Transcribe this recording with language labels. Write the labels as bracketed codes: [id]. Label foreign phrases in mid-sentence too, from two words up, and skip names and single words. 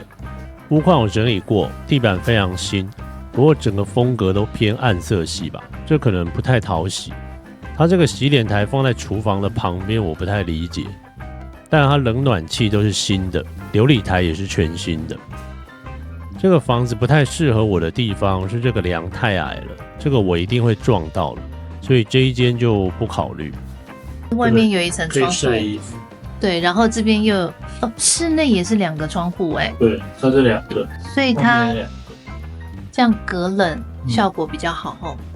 [zh] 屋況我整理過，地板非常新，不過整個風格都偏暗色系吧，這可能不太討喜。它這個洗臉台放在廚房的旁邊，我不太理解。但它冷暖氣都是新的，流理台也是全新的。這個房子不太適合我的地方是這個梁太矮了，這個我一定會撞到了，所以這一間就不考慮。外面有一層窗戶，可以曬衣服。對，然後這邊又有室內也是2個窗戶哎。對，它是2個，所以它這樣隔冷效果比較好哦。